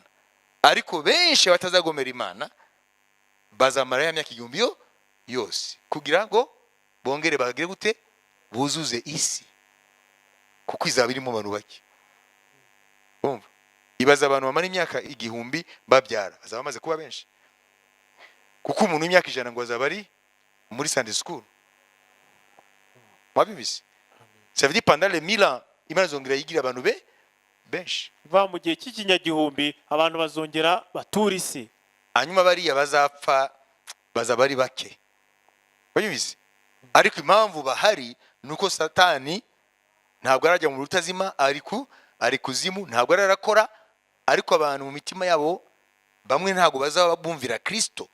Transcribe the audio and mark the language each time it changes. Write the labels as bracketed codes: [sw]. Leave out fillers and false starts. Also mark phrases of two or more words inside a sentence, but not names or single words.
[rw] Ariko benshi batazagomera Imana bazamara ya myaka 1000 yose kugira ngo bongere bagire gute buzuze isi, kuko izaba irimo abantu bake. Umva. Ibaza abantu bamara imyaka igihumbi babyara bazaba bamaze kuba benshi, kuko umuntu w'imyaka 100 ngo azaba ari muri [en] Sunday school. [rw] Mwabibise. [fr] Ça veut dire pendant les 1000 ans [rw] Imana izongera yigira abantu benshi. va mu gihe cy'ikinyagihumbi abantu bazongera batura isi, Hanyuma bariya bazapfa bazaba ari bake. Mwabibise. Ariko impamvu bahari nuko Satani ntabwo arajya mu rutazima, ari kuzimu, ntabwo ararakora, ariko abantu mu mitima yabo bamwe ntabwo bazaba bumvira Kristo.